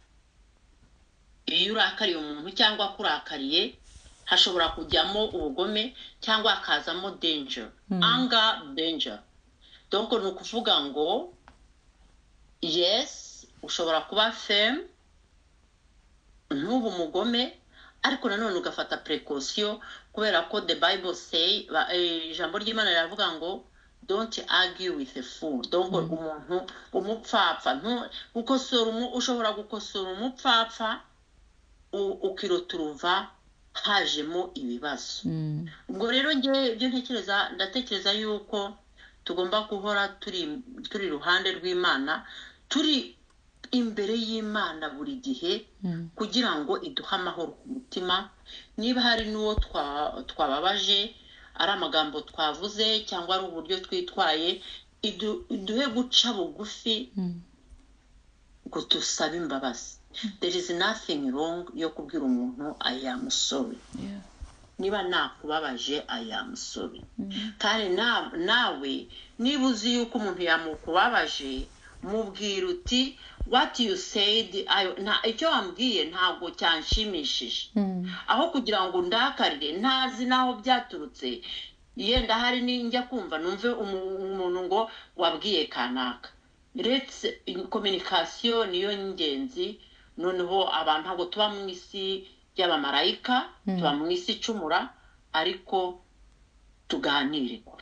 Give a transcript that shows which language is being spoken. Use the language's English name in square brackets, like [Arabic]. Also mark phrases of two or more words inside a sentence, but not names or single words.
[Kinyarwanda] cyangwa kurakariye hashobora kujyamo ubugome cyangwa hakazamo danger anga danger donc ni ukuvuga ngo yes ushobora kuba firm ntubu umugome ariko nanone ugafata precaution kubera ko [English] the bible [Kinyarwanda] say ijambo ry'Imana riravuga ngo [English] don't argue with a fool [Kinyarwanda] donc umuntu umupfapfa ushobora gukosora umupfapfa ukiroturuva hajemo ibibazo ubwo rero ibyo ndatekereza yuko tugomba guhora turi ruhande rw'Imana turi imbere y'Imana buri gihe kugira ngo iduhe amahoro ku mutima niba hari n'uwo twababaje ari amagambo twavuze cyangwa ari uburyo twitwaye iduhe guca bugufi ngo tusabe imbabazi [English] there is nothing wrong [Kinyarwanda] yo kubwira umuntu [English] I am sorry [Kinyarwanda] niba nakubabaje [English] I am sorry [Kinyarwanda] kandi nawe niba uzi yuko umuntu yamukubabaje mubwira uti [English] what you said [Kinyarwanda] icyo wambwiye ntabwo cyanshimishije aho kugira ngo ndakarire ntazi naho byaturutse yenda hari ninjya kumva numve umuntu ngo wabwiye kanaka communication niyo ngenzi noneho abantu ntabwo tuba mu isi y'abamarayika tuba mu isi icumura ariko tuganire